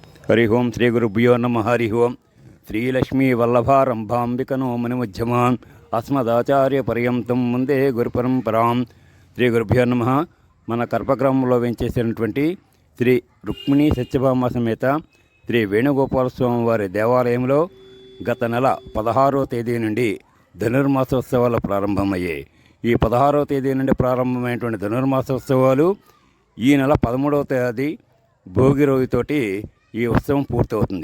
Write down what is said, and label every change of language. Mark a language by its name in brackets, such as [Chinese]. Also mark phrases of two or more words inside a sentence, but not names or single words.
[Sanskrit] हरि ओं श्री गुरुभ्यो नमः। हरि ओं श्रीलक्ष्मी वल्लभारंभांबिकनो मणिमध्यमान् अस्मदाचार्यपर्यन्तं वन्दे गुरुपरंपरां। శ్రీ గురుభ్యో నమః. [Telugu] మన కర్పగ్రామంలో వెంచేసినటువంటి శ్రీ రుక్మిణీ సత్యభామ సమేత శ్రీ వేణుగోపాల స్వామి వారి దేవాలయంలో గత నెల 16వ తేదీ నుండి ధనుర్మాసోత్సవాలు ప్రారంభమయ్యాయి. ఈ 16వ తేదీ నుండి ప్రారంభమైనటువంటి ధనుర్మాసోత్సవాలు ఈ నెల 13వ తేదీ భోగి రోజుతోటి ఈ ఉత్సవం పూర్తవుతుంది.